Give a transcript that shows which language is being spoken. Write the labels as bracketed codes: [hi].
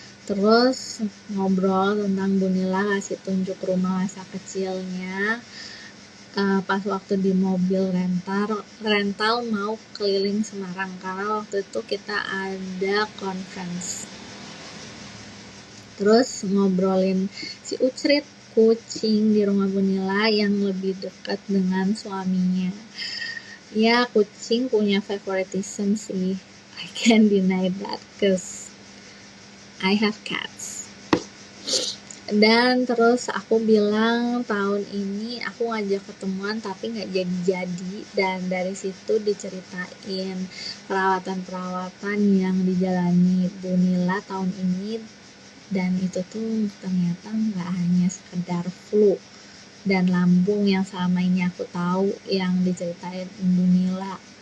[id] Terus ngobrol tentang Bu Nila, kasih tunjuk rumah masa kecilnya pas waktu di mobil rental mau keliling Semarang, karena waktu itu kita ada conference. Terus ngobrolin si Ucrit, kucing di rumah Bu Nila yang lebih dekat dengan suaminya. Ya, kucing punya favoritism sih, [en] I can't deny that cause I have cats. [id] Dan terus aku bilang tahun ini aku ngajak ketemuan tapi gak jadi-jadi, dan dari situ diceritain perawatan yang dijalani Bu Nila tahun ini, dan itu tuh ternyata gak hanya sekedar flu dan lambung yang selama ini aku tahu yang diceritain Bu Nila.